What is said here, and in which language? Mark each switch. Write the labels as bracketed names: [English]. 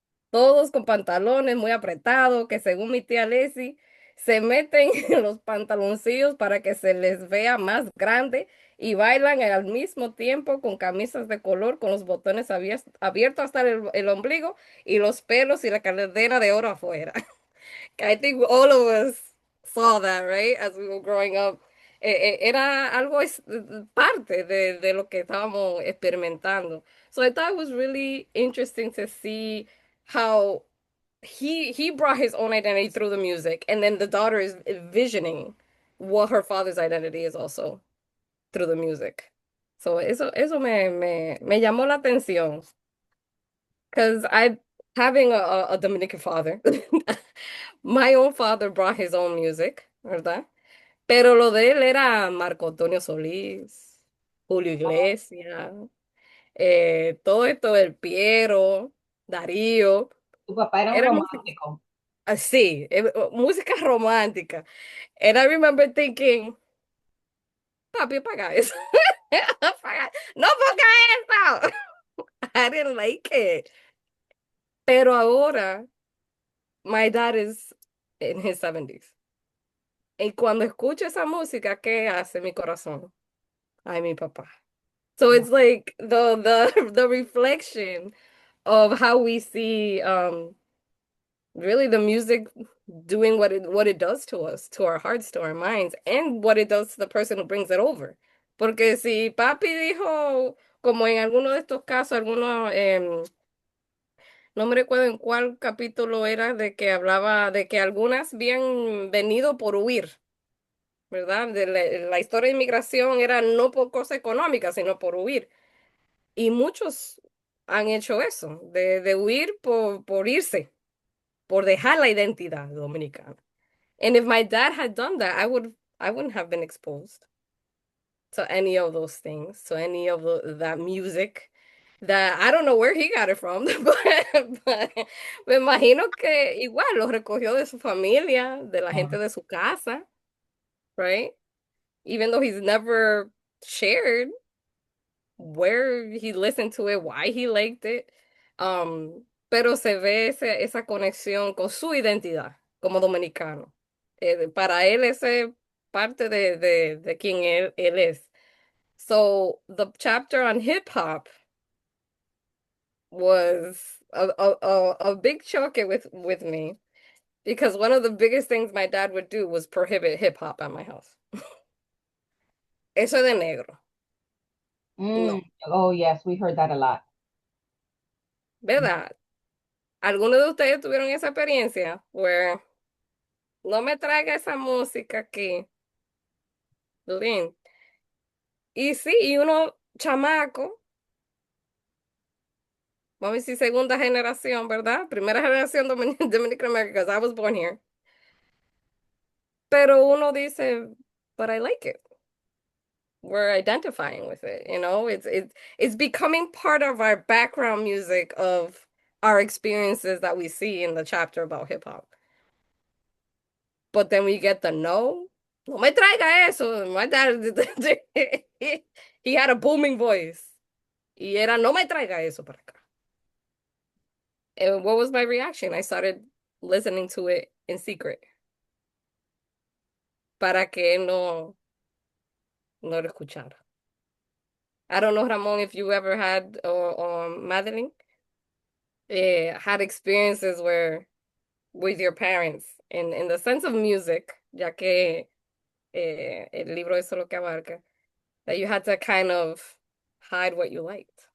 [Spanish] Todos con pantalones muy apretados, que según mi tía Leslie, se meten en los pantaloncillos para que se les vea más grande y bailan al mismo tiempo con camisas de color con los botones abiertos hasta el ombligo y los pelos y la cadena de oro afuera. [English] I think all of us saw that, right? As we were growing up. [Spanish] Era algo parte de lo que estábamos experimentando. [English] So I thought it was really interesting to see how he brought his own identity through the music, and then the daughter is envisioning what her father's identity is also through the music. So [Spanish] eso me llamó la atención [English] because I having a Dominican father, my own father brought his own music, ¿verdad? [Spanish] Pero lo de él era Marco Antonio Solís, Julio Iglesias, todo esto del Piero, Darío, Tu papá era un era música romántico. así, música romántica. [English] And I remember thinking, [Spanish] papi, apaga eso. Apaga. No ponga eso. [English] I didn't like it. [Spanish] Pero ahora, [English] my dad is in his 70s. [Spanish] Y cuando escucho esa música, ¿qué hace mi corazón? Ay, mi papá. So [English] Yeah. it's like the reflection of how we see really the music doing what it does to us, to our hearts, to our minds, and what it does to the person who brings it over. [Spanish] Porque si papi dijo, como en alguno de estos casos, algunos, no me recuerdo en cuál capítulo era, de que hablaba de que algunas habían venido por huir, ¿verdad? De la historia de inmigración era no por cosa económica, sino por huir. Y muchos han hecho eso, de huir por irse, por dejar la identidad dominicana. [English] And if my dad had done that, I wouldn't have been exposed to any of those things, to any of that music that I don't know where he got it from, but [Spanish] me imagino que igual lo recogió de su familia, de la gente de su casa, [English] right? Even though he's never shared where he listened to it, why he liked it. [Spanish] Pero se ve esa conexión con su identidad como dominicano. Para él ese es parte de quien él es. [English] So the chapter on hip hop was a big choke with me because one of the biggest things my dad would do was prohibit hip hop at my house. [Spanish] Eso de negro. No, [English] Oh, yes, we heard that a lot. [Spanish] ¿verdad? ¿Alguno de ustedes tuvieron esa experiencia? Where no me traiga esa música aquí, Lin. Y sí, y uno chamaco, vamos a decir segunda generación, ¿verdad? Primera generación [English] Dominican American, because I was born here. [Spanish] Pero uno dice, [English] but I like it. We're identifying with it, you know? It's becoming part of our background music of our experiences that we see in the chapter about hip hop. But then we get the [Spanish] no me traiga eso. [English] My dad, he had a booming voice. [Spanish] Y era, no me traiga eso para acá. [English] And what was my reaction? I started listening to it in secret. [Spanish] Para que no lo escuchara. [English] I don't know, Ramon, if you ever had, or Madeline, had experiences where with your parents in the sense of music, [Spanish] ya que el libro eso lo que abarca, [English] that you had to kind of hide what you liked.